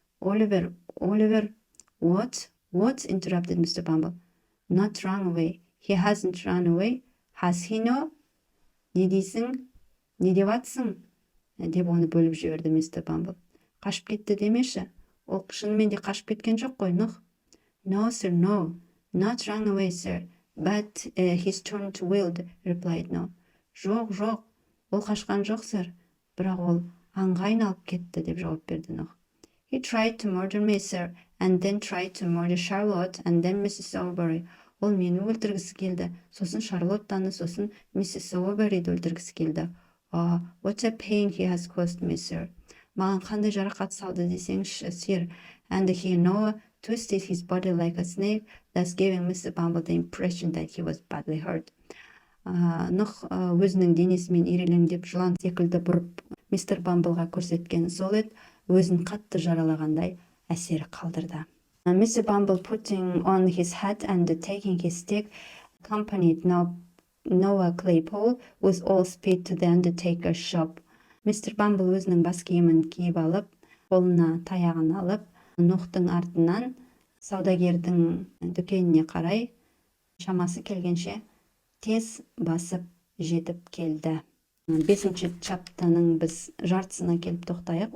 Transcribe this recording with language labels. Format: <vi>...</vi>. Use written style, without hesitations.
<en>Oliver, what? What? Interrupted Mr. Bumble. Not run away. He hasn't run away. Has he, no?</en> <kk>Не дейсің? Не деп атсың? Деп оны бөліп жіберді Mr. Bumble. Қашып кетті демеші. Ол шынымен де қашып кеткен жоқ қой, Нұх.</kk> <en>No, sir, no. Not run away, sir. But he's turned wild, replied Noah.</en> <kk>Жоқ, ол қашқан жоқ, сэр. Бірақ ол аңға айналып кетті, деп жауап берді Нұх.</kk> <en>He tried to murder me, sir, and then tried to murder Charlotte, and then Mrs.</en> <kk>Sowerberry. Ол мені өлтіргісі келді, сосын Шарлоттаны, сосын Mrs. Sowerberryді өлтіргісі келді.</kk> <en>What a pain he has caused me, sir.</en> <kk>Маған қандай жарақат салды десеңізші, сэр.</kk> <en>And he, Noah, twisted his body like a snake, thus giving Mr. Bumble the impression that he was badly hurt.</en> <kk>Нұх өзінің денесімен ирелеңдеп жылан секілді бұрып мистер Бамблға көрсеткен сол еді, өзін қатты жаралағандай әсер қалдырды.</kk> <en>Mr. Bumble, putting on his hat and taking his stick, accompanied Noah Claypole with all speed to the undertaker's shop.</en> <kk>Мистер Бамбл өзінің бас киімін киіп алып, қолына таяғын алып, Нұхтың артынан саудагердің дүкеніне қарай шамасы келгенше тез басып жетіп келді. 5-ші чаптаның біз жартысына келіп тоқтайық.</kk>